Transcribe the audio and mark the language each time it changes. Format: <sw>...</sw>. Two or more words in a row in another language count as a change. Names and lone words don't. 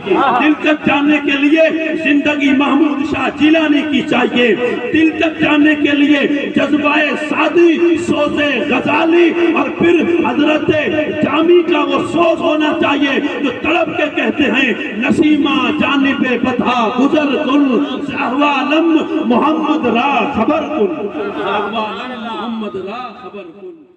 <ur>دل تک جانے کے لیے زندگی محمود شاہ جیلانی کی چاہیے. دل تک جانے کے لیے جذبہ سعدی, سوز غزالی, اور پھر حضرت جامی کا وہ سوز ہونا چاہیے جو تڑپ کے کہتے ہیں</ur> <fa>نسیمہ جانب بطحا گزر کن, احوالم محمد را خبر کن, احوالم محمد را خبر کن.</fa>